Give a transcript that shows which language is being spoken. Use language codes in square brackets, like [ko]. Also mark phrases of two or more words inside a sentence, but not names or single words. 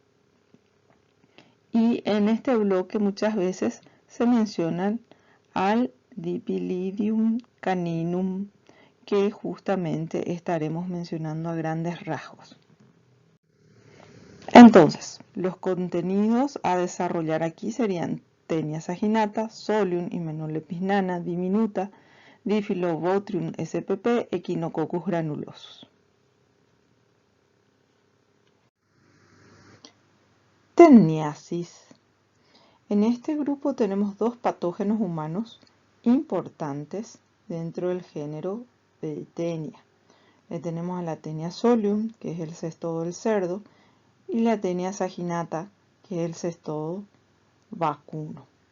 [es] Y en este bloque muchas veces se mencionan al Dipylidium caninum, que justamente estaremos mencionando a grandes rasgos. Entonces, los contenidos a desarrollar aquí serían Taenia saginata, Solium, Hymenoplepis nana, diminuta, Diphyllobotrium spp, Echinococcus granulosus. Teniasis. En este grupo tenemos dos patógenos humanos importantes dentro del género de Taenia. Le tenemos a la Taenia solium, que es el cestodo del cerdo, y la Taenia saginata, que es el cestodo vacuno.